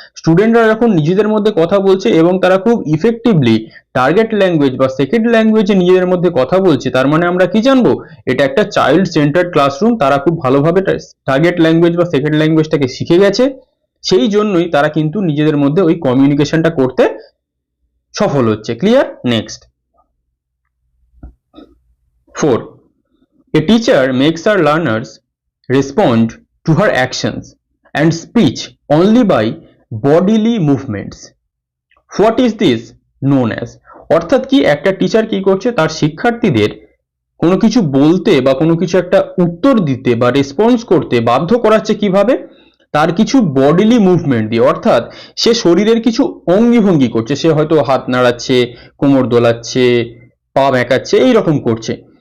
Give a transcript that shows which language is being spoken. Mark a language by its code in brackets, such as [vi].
[bn] স্টুডেন্টরা যখন নিজেদের মধ্যে কথা বলছে এবং তারা খুব ইফেক্টিভলি টার্গেট ল্যাঙ্গুয়েজ বা সেকেন্ড ল্যাঙ্গুয়েজে নিজেদের মধ্যে কথা বলছে, তার মানে আমরা কি জানবো, এটা একটা চাইল্ড সেন্টার্ড ক্লাসরুম। তারা খুব ভালোভাবে টার্গেট ল্যাঙ্গুয়েজ বা সেকেন্ড ল্যাঙ্গুয়েজটাকে শিখে গেছে, সেই জন্যই তারা কিন্তু নিজেদের মধ্যে ওই কমিউনিকেশনটা করতে সফল হচ্ছে। Clear? Next 4. [en] A teacher makes her learners respond to her actions and speech only by bodily movements. What is this known as? [bn] অর্থাৎ কি, একটা টিচার কি করছে, তার শিক্ষার্থীদের কোনো কিছু বলতে বা কোনো কিছু একটা উত্তর দিতে বা রেসপন্স করতে বাধ্য করাচ্ছে কিভাবে, তার কিছু বডিলি মুভমেন্ট দিয়ে, অর্থাৎ সে শরীরের কিছু অঙ্গি ভঙ্গি করছে, সে হয়তো হাত নাড়াচ্ছে, কোমর দোলাচ্ছে, পা বেঁকাচ্ছে, এইরকম করছে।